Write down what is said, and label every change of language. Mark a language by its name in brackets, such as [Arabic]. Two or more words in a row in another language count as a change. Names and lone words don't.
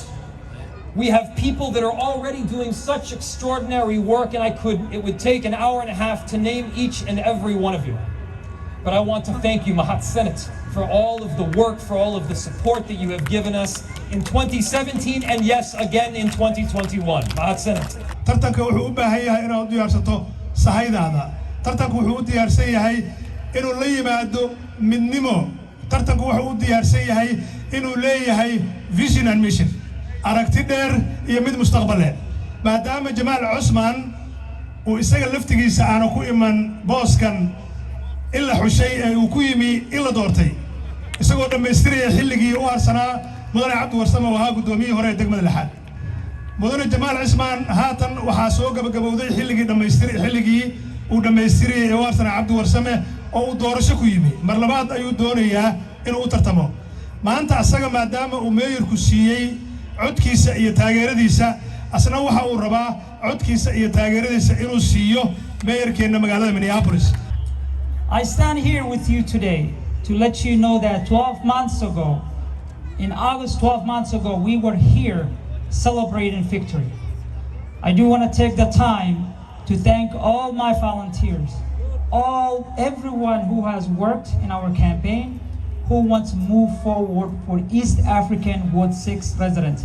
[English] We have people that are already doing such extraordinary work, and it would take an hour and a half to name each and every one of you. But I want to thank you, Mahat Senate, for all of the work, for all of the support that you have given us in 2017 and yes, again in 2021. Mahat Senate. [Somali] tartanka wuxuu u baahan yahay inaad u diyaarsato sahaydaada. tartanku wuxuu u diyaarsan yahay inuu la yimaado midnimo. tartanku wuxuu u diyaarsan yahay inuu leeyahay [English] vision and mission. [Somali] aragti dheer iyo mid mustaqbaleed. maadaama Jamal Osman uu isaga laftigiisa aanu ku iman booskan illa xushay uu ku yimi illa doortay isagoo dhameystiraya xilligii u harsanaa mudane Abdi Warsame oo ahaa gudoomiyaha hore ee degmada lixaad. mudane Jamaal Cismaan haatan waxaa soo gabagabowday xilligii uu dhameystiriyay Warsana Cabdi Warsame oo uu doorasho ku yimi mar labaad ayuu doonayaa inuu u tartamo maanta asaga maadaama uu meeyarku siiyay codkiisa iyo taageeradiisa asna waxa uu rabaa codkiisa iyo taageeradiisa inuu siiyo meeyarkeena magaalada Minneapolis. [English] I stand here with you today to let you know that 12 months ago, in August 12 months ago, we were here celebrating victory. I do want to take the time to thank all my volunteers, everyone who has worked in our campaign, who wants to move forward for East African Ward 6 residents.